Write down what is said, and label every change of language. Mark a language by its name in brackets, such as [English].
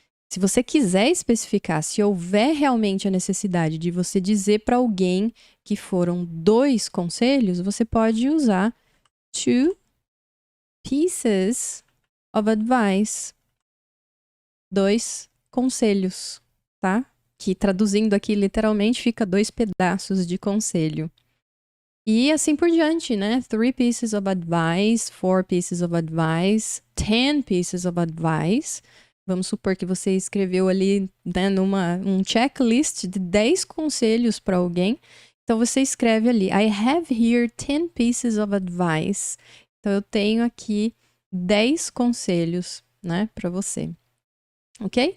[Portuguese] Se você quiser especificar, se houver realmente a necessidade de você dizer para alguém que foram 2 conselhos, você pode usar [English] 2 pieces of advice. [Portuguese] 2 conselhos, tá? Que traduzindo aqui literalmente fica 2 pedaços de conselho. E assim por diante, né? [English] 3 pieces of advice, 4 pieces of advice, 10 pieces of advice. [Portuguese] Vamos supor que você escreveu ali, né, um checklist de 10 conselhos para alguém. Então você escreve ali, [English] I have here 10 pieces of advice. [Portuguese] Então eu tenho aqui 10 conselhos, né, para você. Ok?